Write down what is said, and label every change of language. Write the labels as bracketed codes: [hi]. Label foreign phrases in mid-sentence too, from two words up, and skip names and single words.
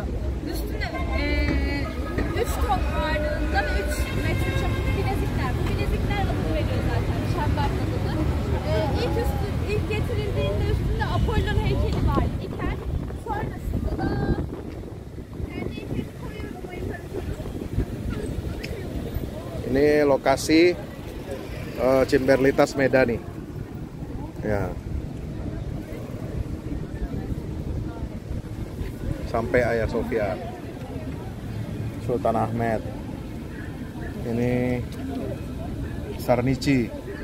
[tr] Üstünde 3 ton ağırlığında ve 3 metre çapında bilezikler. Bu bilezikler adını veriyor zaten, şember adını. İlk getirildiğinde üstünde Apollon heykeli var iken, sonrasında da kendi heykeli koyuyor Roma'yı tanıtıyoruz. [id] Ini lokasi Chamberlitas Medani. Ya. Sampai Ayasofya. Sultan Ahmed. Ini Sarnici.